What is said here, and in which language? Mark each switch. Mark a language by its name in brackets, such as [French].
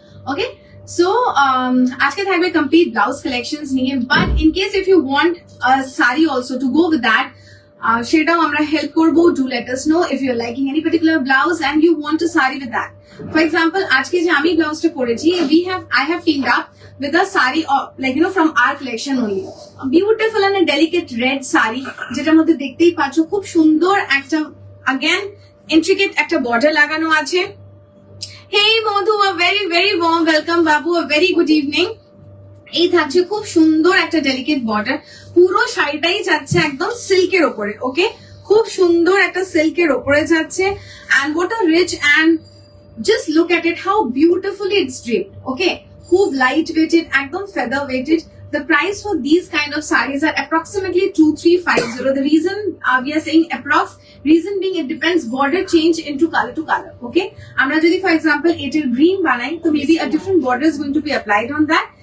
[English] okay, so আজকে থাকবে complete blouse collections নিয়ে, but in case if you want a sari also to go with that, [Bangla] সেটাও আমরা help করবো। [English] Do let us know if you are liking any particular blouse and you want a sari with that. For example [Bangla] আজকে যে আমি ব্লাউজটা পরেছি, [English] I have teamed up with a sari from our collection only. A beautiful and a delicate red sari, [Bangla] যেটার মধ্যে দেখতেই পাচ্ছ খুব সুন্দর একটা again intricate একটা border লাগানো আছে। [English] Hey Madhu, a very very warm welcome. Babu, a very good evening. [Bangla] এই থাকছে খুব সুন্দর একটা ডেলিকেট বর্ডার, পুরো শাড়িটাই যাচ্ছে একদম সিল্কের ওপরে। ওকে, খুব সুন্দর একটা সিল্কের ওপরে যাচ্ছে, [English] and what a rich and just look at it how beautifully it's draped. Okay, খুব light weighted, একদম feather weighted. The price for these kind of sarees are approximately 2350. The reason we are saying approx, reason being it depends border change into color to color. [Bangla] Okay, আমরা যদি [English] for example [Bangla] এটার green বানাই, তো maybe a different border is going to be applied on that.